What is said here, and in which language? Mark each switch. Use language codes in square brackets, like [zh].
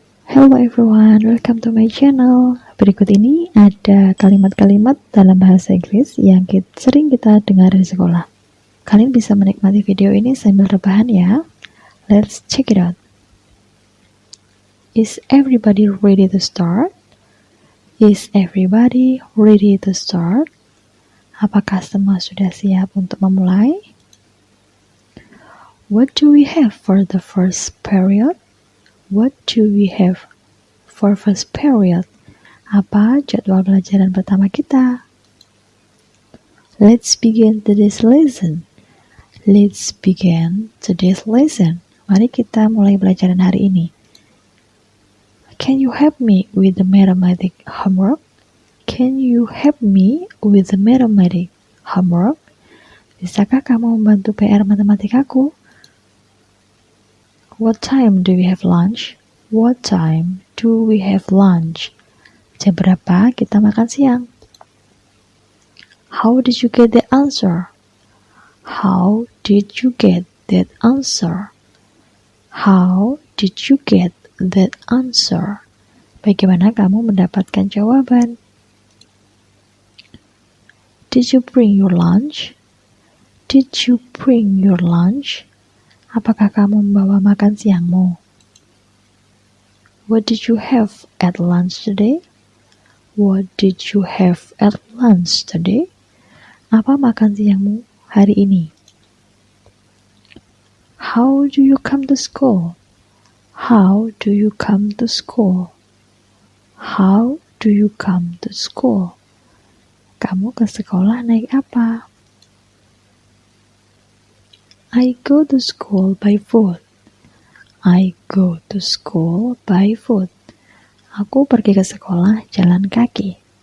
[en] Hello everyone, welcome to my channel. [id] Berikut ini ada kalimat-kalimat dalam bahasa Inggris yang sering kita dengar di sekolah. Kalian bisa menikmati video ini sambil rebahan ya. [en] Let's check it out. Is everybody ready to start? Is everybody ready to start? [id] Apakah semua sudah siap untuk memulai? [en] What do we have for the first period? What do we have for first period? [id] Apa jadwal pelajaran pertama kita? [en] Let's begin today's lesson. Let's begin today's lesson. [id] Mari kita mulai pelajaran hari ini. [en] Can you help me with the mathematics homework? Can you help me with the mathematics homework? [id] Bisakah kamu membantu PR matematikaku? [en] What time do we have lunch? What time do we have lunch? [id] Jam berapa kita makan siang? [en] How did you get the answer? How did you get that answer? How did you get that answer? [id] Bagaimana kamu mendapatkan jawaban? [en] Did you bring your lunch? Did you bring your lunch? [id] Apakah kamu membawa makan siangmu? [en] What did you have at lunch today? What did you have at lunch today? [id] Apa makan siangmu hari ini? [en] How do you come to school? How do you come to school? How do you come to school? [id] Kamu ke sekolah naik apa? [en] I go to school by foot. I go to school by foot. [id] Aku pergi ke sekolah jalan kaki.